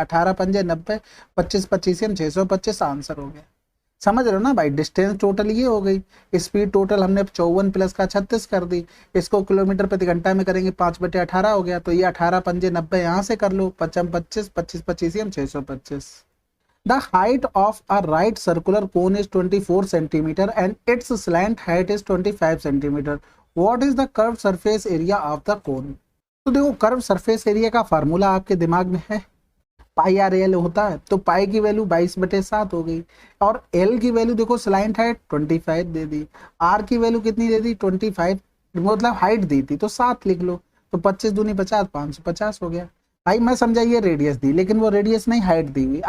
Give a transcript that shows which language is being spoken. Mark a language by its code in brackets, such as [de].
[hi] 18 पंजे 90, 25 25 625, आंसर हो गया। समझ रहे हो ना भाई, डिस्टेंस टोटल ये हो गई, स्पीड टोटल हमने 54 प्लस का 36 कर दी, इसको किलोमीटर प्रति घंटा में करेंगे 5/18 हो गया, तो ये 18 पंजे 90 यहाँ से कर लो, 55 25 25 25 625। [en] The height of a right circular cone is 24 centimeter and its slant height is 25 centimeter. What is the curved surface area of the cone? [hi] तो देखो कर्व सरफेस एरिया का फार्मूला आपके दिमाग में है, पाई आर एल होता है। तो पाई की वैल्यू 22/7 हो गई और एल की वैल्यू देखो slant height 25 दे the, are की वैल्यू कितनी दे दी 25, मतलब हाइट दी थी तो 7 लिख लो। तो 25 दूनी 50, 550 हो गया। भाई मैं समझा ये रेडियस दी, लेकिन वो रेडियस नहीं, हाइट दी हुई।